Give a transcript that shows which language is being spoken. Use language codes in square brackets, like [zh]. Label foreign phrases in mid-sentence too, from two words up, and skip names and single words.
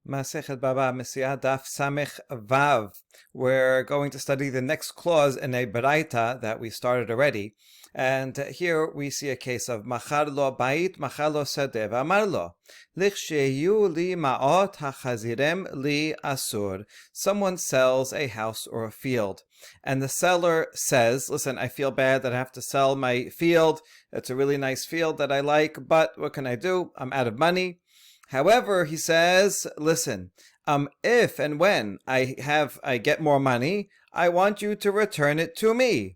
[he] מסכת בבא מציעא דף ס״ו. [en] We're going to study the next clause in a Baraita that we started already. And here we see a case of [he] מכר לו בית, מכר לו שדה, ואמר לו, לכשיהיו לי מעות החזירם לי, אסור. [en] Someone sells a house or a field, and the seller says, listen, I feel bad that I have to sell my field. It's a really nice field that I like, but what can I do? I'm out of money. However, he says, listen, if and when I get more money, I want you to return it to me.